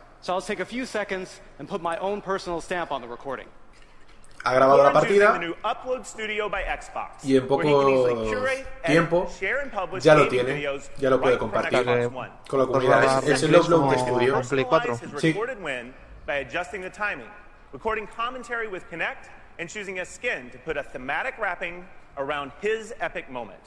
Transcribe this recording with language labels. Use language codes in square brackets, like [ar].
[en] So I'll take a few seconds and put my own personal stamp on the recording. [es] Ha grabado la partida. [en] The new Upload Studio by Xbox. [es] Y en poco tiempo ya lo tiene, ya lo puede compartir con la comunidad. Es el Upload Studio Play 4. Sí. [en] By adjusting the timing, recording commentary with Kinect and choosing a skin to put a thematic wrapping around his epic moment.